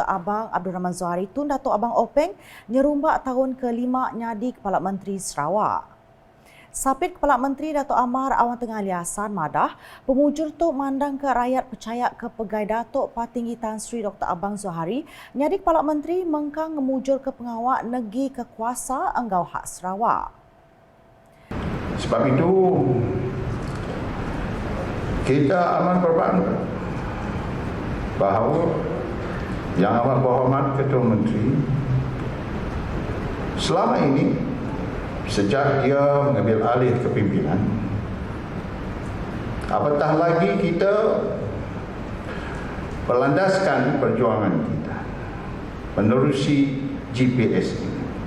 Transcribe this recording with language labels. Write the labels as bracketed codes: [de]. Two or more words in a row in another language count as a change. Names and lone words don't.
[iba] Abang Abdul Rahman Zohari Tun Datuk Abang Openg nyerumbak tahun ke-5 nyadi Kepala Menteri Sarawak. Sapit Kepala Menteri Datuk Amar Awang Tengah Ali Hassan madah, pemujur tu mandang ke rakyat percaya ke pegai Datuk Patinggi Tan Sri Dr. Abang Zohari, nyadi Kepala Menteri mengkang ngemujur ke pengawak negi ke kuasa enggau hak Sarawak. [ms] Sebab itu, kita amat berbangga bahawa Yang Amat Berhormat Ketua Menteri selama ini sejak dia mengambil alih kepimpinan, apatah lagi kita berlandaskan perjuangan kita menerusi GPS ini.